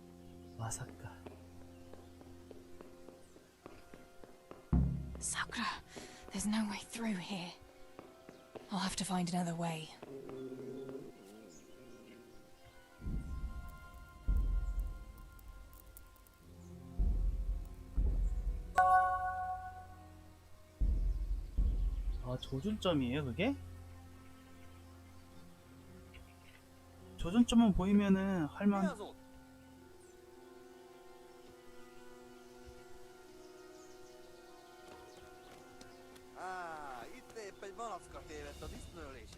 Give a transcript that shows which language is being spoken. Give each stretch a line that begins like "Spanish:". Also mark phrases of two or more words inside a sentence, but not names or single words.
Japanese: 마사카.
English: Sakura, There's no way through here. I'll have to find another way.
Korean: 아, 조준점이에요, 그게? 조준점만 보이면은 할만.
Hungarian: Itt épp egy malacka tévedt a disznőlésre.